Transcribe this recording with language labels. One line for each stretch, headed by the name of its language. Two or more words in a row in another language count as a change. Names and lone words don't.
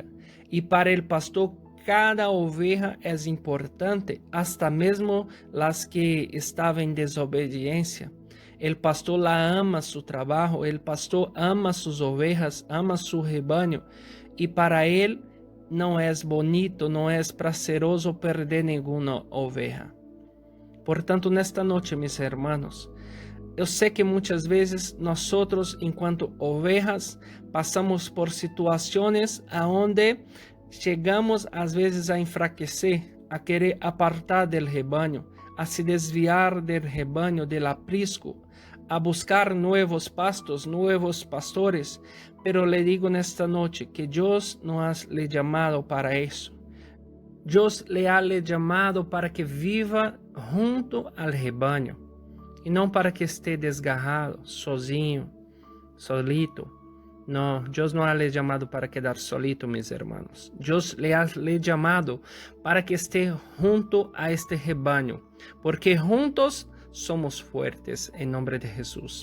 Spanish: Y para el pastor cada oveja es importante, hasta mesmo las que estaban en desobediencia. El pastor la ama su trabajo, el pastor ama sus ovejas, ama su rebaño. Y para él no es bonito, no es prazeroso perder ninguna oveja.
Portuguese: Portanto, nesta
Spanish: noche, mis hermanos,
Portuguese: eu sei que muitas vezes nós, enquanto ovejas, passamos por situações onde chegamos às vezes a enfraquecer, a querer apartar del rebanho, a se desviar del rebanho, del aprisco, a
Spanish: buscar nuevos pastos, nuevos pastores. Pero le digo nesta noche que Dios no ha le llamado para eso. Dios le ha llamado para que viva junto al rebanho
Portuguese: e não
Spanish: para que esté desgarrado, sozinho, solito. No, Dios no ha le llamado para quedar solito, mis hermanos. Dios le ha llamado para que esté junto a este rebaño, porque juntos somos fuertes en nombre de Jesús.